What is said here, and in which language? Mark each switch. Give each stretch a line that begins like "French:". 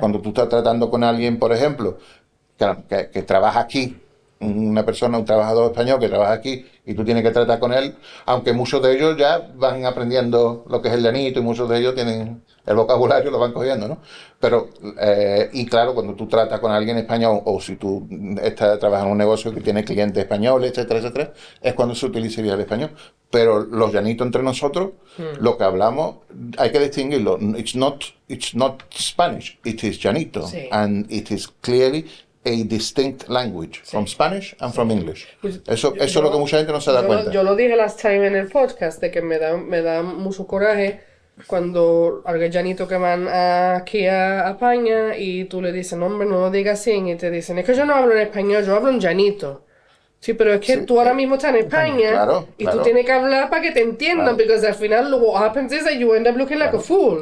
Spanish: Cuando tú estás tratando con alguien, por ejemplo, que trabaja aquí, un trabajador español que trabaja aquí y tú tienes que tratar con él, aunque muchos de ellos ya van aprendiendo lo que es el llanito y muchos de ellos tienen el vocabulario, lo van cogiendo, ¿no? Pero, y claro, cuando tú tratas con alguien español o si tú trabajas en un negocio que tiene clientes españoles, etcétera, es cuando se utilizaría el español. Pero los llanitos entre nosotros, lo que hablamos, hay que distinguirlo.
English: It's not Spanish, it is llanito.
Spanish: Sí.
English: And it is clearly a distinct language from Spanish and from English.
Spanish: Eso es lo que mucha gente no se da cuenta. Yo lo dije
English: last time
Spanish: en el podcast, de que me da mucho coraje cuando hay llanitos que van aquí a España y tú le dices, no, hombre, no lo digas así, y te dicen, es que yo no hablo en español, yo hablo en llanito. Sí, pero es que tú ahora mismo estás en España y tú tienes que hablar para que te entiendan, porque al final
English: what happens is that you end up looking like a fool.